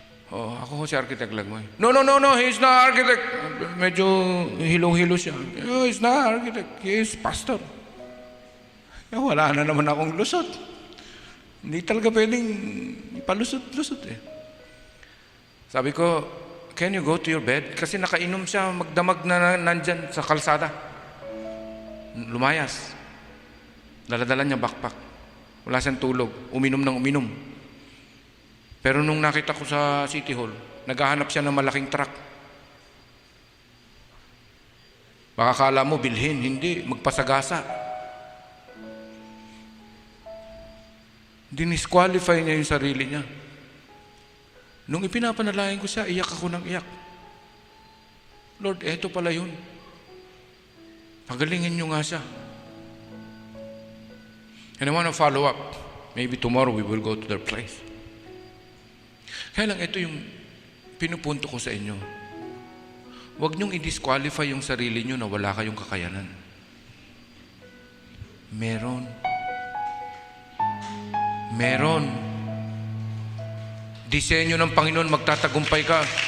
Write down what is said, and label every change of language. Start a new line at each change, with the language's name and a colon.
Filipino: Oh, ako ho si Architect Lagmay.
English: No, he's not architect.
Filipino: Medyo hilong-hilo siya.
English: Oh, he's not architect. He is pastor.
Filipino: Wala na naman akong lusot. Hindi talaga pwedeng palusot-lusot eh. Sabi ko,
English: can you go to your bed?
Filipino: Kasi nakainom siya, magdamag na nandyan sa kalsada. Lumayas. Daladala niya backpack. Wala siyang tulog. Uminom ng uminom. Pero nung nakita ko sa City Hall, naghahanap siya ng malaking truck. Baka kala mo bilhin, hindi, magpasagasa. Dinisqualify niya yung sarili niya. Nung ipinapanalangin ko siya, iyak ako ng iyak. Lord, eto pala yun. Pagalingin niyo nga siya.
English: And I want to follow up. Maybe tomorrow we will go to their place.
Filipino: Kaya lang ito yung pinupunto ko sa inyo. Huwag niyong i-disqualify yung sarili niyo na wala kayong kakayanan. Meron. Disenyo ng Panginoon, magtatagumpay ka.